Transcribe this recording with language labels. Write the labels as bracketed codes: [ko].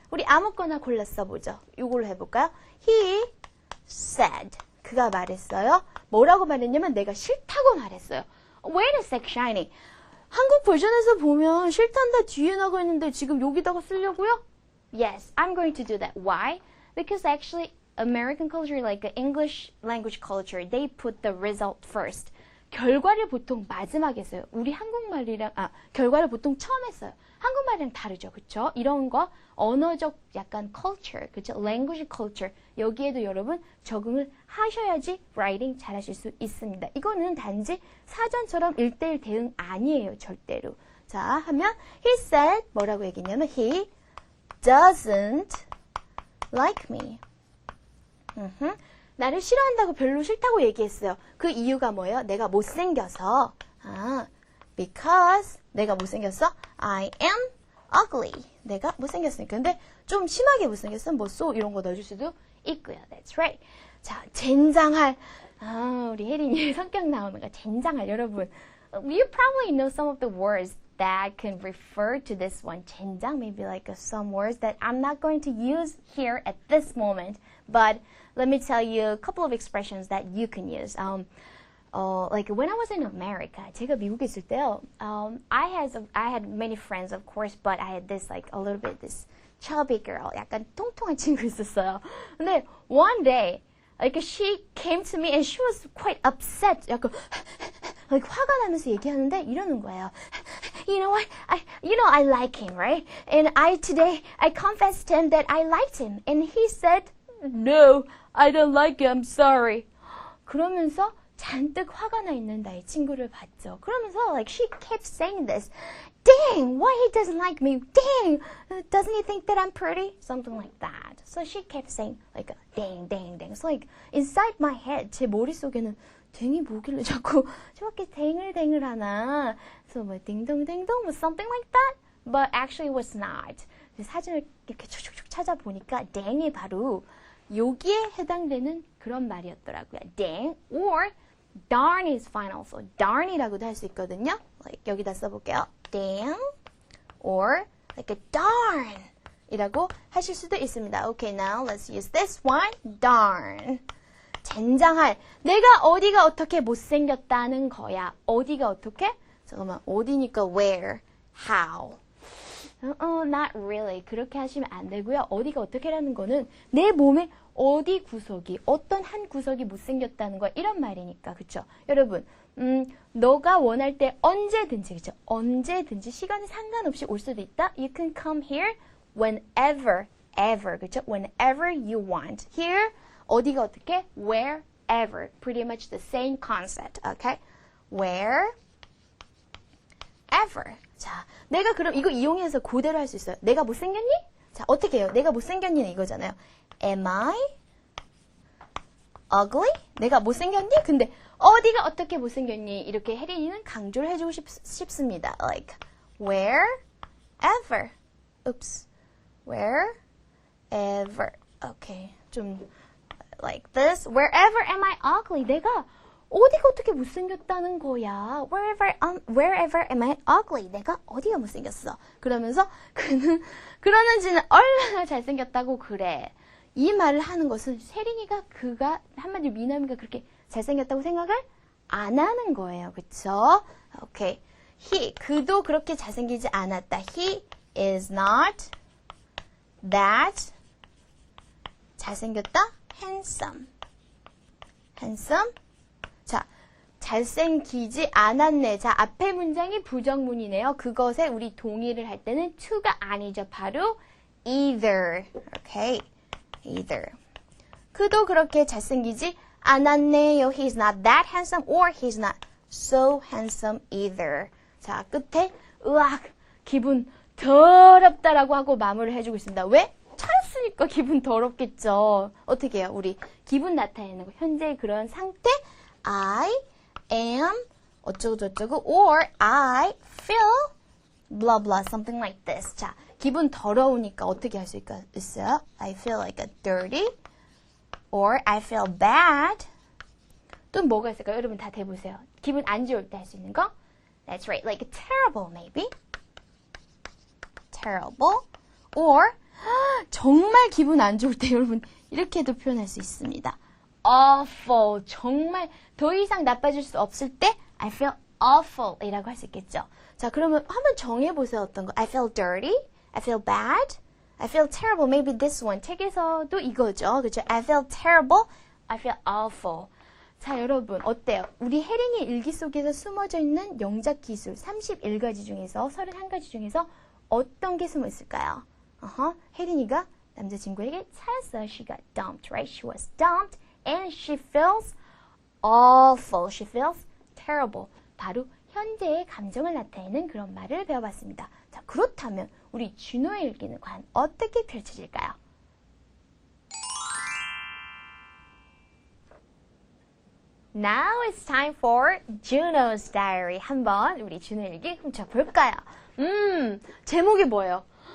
[ko] 우리 아무거나 골라 써보죠. 이걸로 해볼까요? [en] He said. [ko] 그가 말했어요. 뭐라고 말했냐면 내가 싫다고 말했어요. [en] Wait a sec, Shiny. [ko] 한국 버전에서 보면 싫단다 뒤에 나가 있는데 지금 여기다가 쓰려고요? [en] Yes, I'm going to do that. Why? Because actually, American culture, like English language culture, they put the result first. [ko] 결과를 보통 마지막에 써요. 우리 한국말이랑, 결과를 보통 처음에 써요. 한국말이랑 다르죠. 그쵸? 이런 거, 언어적 약간 culture, 그쵸? [en] language culture. [ko] 여기에도 여러분 적응을 하셔야지 writing 잘하실 수 있습니다. 이거는 단지 사전처럼 1:1 대응 아니에요. 절대로. 자, 하면, [en] he said, [ko] 뭐라고 얘기했냐면, [en] he doesn't like me. [ko] 나를 싫어한다고 별로 싫다고 얘기했어요. 그 이유가 뭐예요? 내가 못생겨서. because 내가 못생겼어? [en] I am ugly. [ko] 내가 못생겼으니까. 근데 좀 심하게 못생겼으면 뭐 so 이런 거 넣어줄 수도 있고요. [en] That's right. [ko] 자, 젠장할. 우리 혜린이 성격 나오는 거 젠장할. [en] 여러분, you probably know some of the words that can refer to this one. 젠장, maybe like some words that I'm not going to use here at this moment. But let me tell you a couple of expressions that you can use. Like when I was in America, [ko] 제가 미국에 있을 때요. [en] I had many friends, of course, but I had this like a little bit this chubby girl, [ko] 약간 통통한 친구 있었어요. [en] 근데 one day, like she came to me and she was quite upset. [ko] 약간 like 화가 나면서 얘기하는데 이러는 거예요. [en] You know what? I like him, right? And today I confessed to him that I liked him, and he said, "No, I don't like him. I'm sorry." [ko] 그러면서 잔뜩 화가 나 있는 나의 친구를 봤죠. [en] 그러면서 like she kept saying this. Dang, why he doesn't like me? Dang, doesn't he think that I'm pretty? Something like that. So she kept saying like dang, dang, dang. So like inside my head, [ko] 제 머릿속에는 댕이 뭐길래 자꾸 저렇게 댕을 하나. [en] So [ko] 뭐 딩동댕동 뭐 [en] something like that. But actually it was not. [ko] 사진을 이렇게 쭉쭉쭉 찾아보니까 댕이 바로 여기에 해당되는 그런 말이었더라고요. [en] dang or darn is fine also. [ko] darn이라고도 할 수 있거든요. Like 여기다 써볼게요. [en] dang or like a darn [ko] 이라고 하실 수도 있습니다. [en] Okay, now let's use this one. darn. 젠장할. [ko] 내가 어디가 어떻게 못생겼다는 거야. 어디가 어떻게? 잠깐만. 어디니까 where, how. [en] Not really. [ko] 그렇게 하시면 안 되고요. 어디가 어떻게라는 거는 내 몸의 어디 구석이, 어떤 한 구석이 못생겼다는 거 이런 말이니까. 그쵸? 여러분, 너가 원할 때 언제든지, 그쵸? 언제든지 시간이 상관없이 올 수도 있다. [en] You can come here whenever, ever. [ko] 그쵸? [en] Whenever you want. [ko] Here, 어디가 어떻게? [en] Wherever. Pretty much the same concept. Okay? Wherever. [ko] 자, 내가 그럼 이거 이용해서 그대로 할 수 있어요. 내가 못생겼니? 자, 어떻게 해요? 내가 못생겼니는 이거잖아요. [en] Am I ugly? [ko] 내가 못생겼니? 근데 어디가 어떻게 못생겼니? 이렇게 혜린이는 강조를 해주고 싶습니다. [en] Like, wherever. Oops. Wherever. Okay. 좀 like this. Wherever am I ugly? [ko] 내가 어디가 어떻게 못생겼다는 거야. [en] Wherever am I ugly? [ko] 내가 어디가 못생겼어? 그러면서 그러는지는 얼마나 잘생겼다고 그래. 이 말을 하는 것은 세린이가 그가 한마디로 미남이가 그렇게 잘생겼다고 생각을 안 하는 거예요. 그쵸? 오케이. 그도 그렇게 잘생기지 않았다. [en] He is not that 잘생겼다. handsome. [ko] 자, 잘생기지 않았네. 자, 앞에 문장이 부정문이네요. 그것에 우리 동의를 할 때는 to가 아니죠. 바로 either. 오케이. either. 그도 그렇게 잘생기지 않았네요. [en] He's not that handsome or he's not so handsome either. [ko] 자, 끝에 으악 기분 더럽다라고 하고 마무리를 해주고 있습니다. 왜? 차였으니까 기분 더럽겠죠. 어떻게 해요? 우리 기분 나타내는 거. 현재의 그런 상태 I am 어쩌고저쩌고 [en] or I feel blah blah something like this. [ko] 자, 기분 더러우니까 어떻게 할 수 있어요? [en] I feel like a dirty or I feel bad. [ko] 또 뭐가 있을까요? 여러분 다 대보세요. 기분 안 좋을 때 할 수 있는 거? [en] That's right. Like terrible maybe. terrible. [ko] or 정말 기분 안 좋을 때 여러분 이렇게도 표현할 수 있습니다. [en] awful. [ko] 정말 더 이상 나빠질 수 없을 때 [en] I feel awful [ko] 이라고 할 수 있겠죠. 자, 그러면 한번 정해보세요. 어떤 거? [en] I feel dirty. I feel bad. I feel terrible. Maybe this one. [ko] 책에서도 이거죠. 그렇죠? [en] I feel terrible. I feel awful. [ko] 자, 여러분 어때요? 우리 혜린이 일기 속에서 숨어져 있는 영작 기술 31가지 중에서 31가지 중에서 어떤 게 숨어 있을까요? 혜린이가 남자친구에게 차였어요. [en] She got dumped, right? She was dumped and she feels awful. She feels terrible. [ko] 바로 현재의 감정을 나타내는 그런 말을 배워봤습니다. 자, 그렇다면 우리 준호의 일기는 과연 어떻게 펼쳐질까요? [en] Now it's time for Juno's Diary. [ko] 한번 우리 준호의 일기 훔쳐볼까요? 제목이 뭐예요?